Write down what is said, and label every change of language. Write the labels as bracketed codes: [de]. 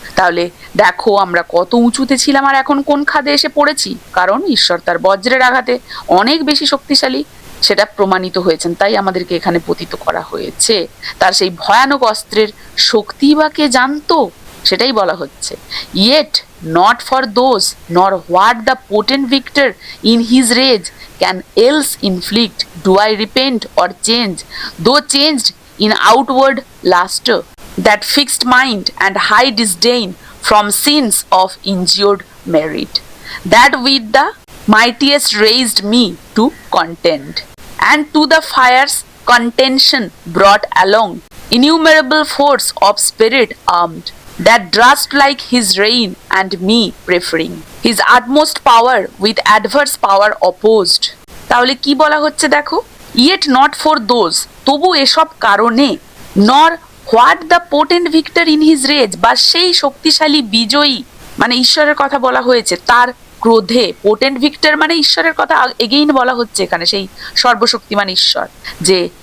[bn] তাহলে দেখো আমরা কত উঁচুতে ছিলাম আর এখন কোন খাদে এসে পড়েছি, কারণ ঈশ্বর তার বজ্রের আঘাতে অনেক বেশি শক্তিশালী সেটা প্রমাণিত হয়েছেন, তাই আমাদেরকে এখানে পতিত করা হয়েছে। তার সেই ভয়ানক অস্ত্রের শক্তি বা কে জানতো, সেটাই বলা হচ্ছে। [en] Yet not for those, nor what the potent victor in his rage can else inflict, do I repent or change, though changed in outward luster, that fixed mind and high disdain from sins of injured merit, that with the mightiest raised me to contend, and to the fire's contention brought along innumerable force of spirit armed, that drust like his reign and me preferring, his utmost power with adverse power opposed। [bn] তাহলে কি বলা হচ্ছে দেখো, yet not for those, তবু এসব কারণে, nor what the potent victor in his rage, বা সেই শক্তিশালী বিজয়ী, মানে ঈশ্বরের কথা বলা হয়েছে তার ক্রোধে, পোটেন্ট ভিক্টর মানে ঈশ্বরের কথা এগেইন বলা হচ্ছে এখানে, সেই সর্বশক্তিমান ঈশ্বর, যে